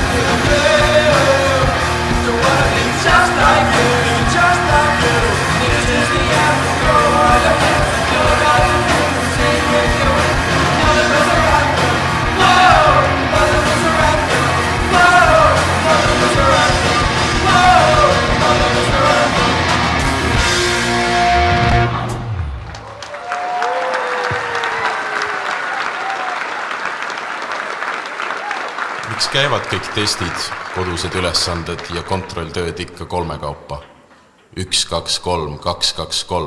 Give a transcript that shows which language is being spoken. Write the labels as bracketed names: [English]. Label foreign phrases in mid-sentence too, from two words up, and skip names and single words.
[English] You don't wanna be just like you, just like you. This is the end. Throw all your hands up, you got to feel the same with your hands. Mother was a rapper, whoa. Mother was a rapper, whoa. Mother was a rapper, whoa. Mother was a rapper. [Estonian] Miks käivad kõik testid, kodused ülesanded ja kontrolltööd ikka 3 kaupa? 1, 2, 3, 2, 2, 3.